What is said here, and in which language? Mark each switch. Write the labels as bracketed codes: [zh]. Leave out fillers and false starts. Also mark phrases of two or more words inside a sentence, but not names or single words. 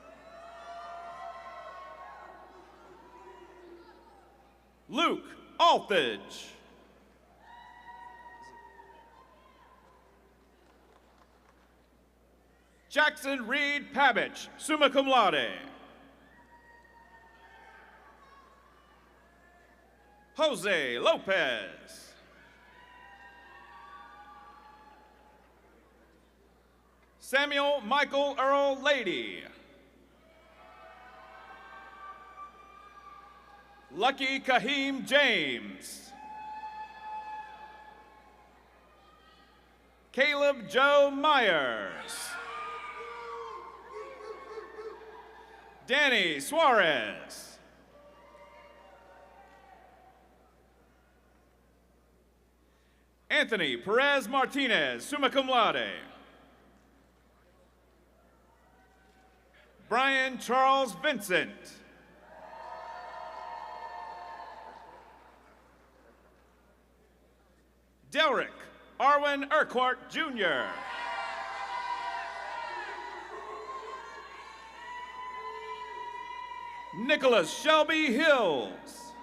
[en] Luke Althage. Jackson Reed Pabich, [la] summa cum laude. [en] Jose Lopez. Samuel Michael Earl Lady. Lucky Kahim James. Caleb Joe Myers. Danny Suarez. Anthony Perez Martinez, [la] summa cum laude. [en] Brian Charles Vincent. Delrick Arwin Urquhart, Jr. Nicholas Shelby Hills.